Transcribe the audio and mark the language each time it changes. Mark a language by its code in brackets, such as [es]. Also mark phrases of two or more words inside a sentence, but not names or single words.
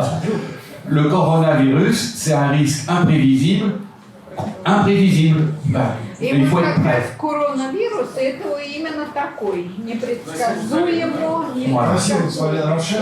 [fr] Le coronavirus, c'est un risque imprévisible, imprévisible. [ru] И [fr] Il [ru] вот [fr] faut être [ru] как раз [fr] prêt. [ru] коронавирус это именно такой, непредсказуемо, Спасибо, господин Рошен.